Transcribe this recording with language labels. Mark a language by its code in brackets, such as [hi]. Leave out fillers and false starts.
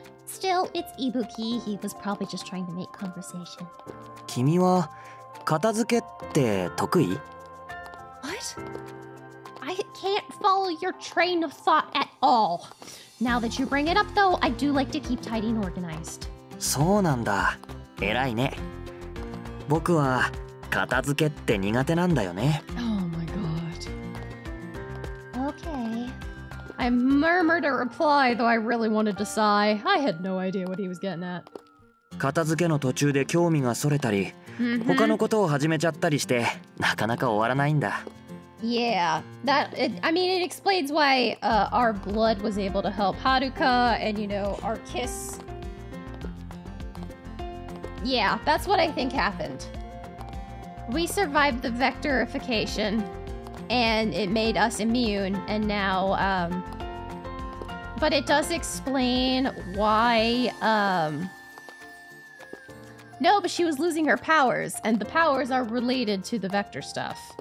[en] Still, it's Ibuki. He was probably just trying to make conversation. [ja] 君は片付けって得意？ [en] What? I can't follow your train of thought at all. Now that you bring it up, though, I do like to keep tidy and organized. [ja] そうなんだ。偉いね。僕は片付けって苦手なんだよね。 [en] Oh my god. Okay. I murmured a reply, though I really wanted to sigh. I had no idea what he was getting at. [ja] 片付けの途中で興味がそれたり、他のことを始めちゃったりして、なかなか終わらないんだ。 [en] Yeah, I mean, it explains why our blood was able to help Haruka and, you know, our kiss. Yeah, that's what I think happened. We survived the vectorification, and it made us immune, and now, but it does explain why, no, but she was losing her powers, and the powers are related to the vector stuff.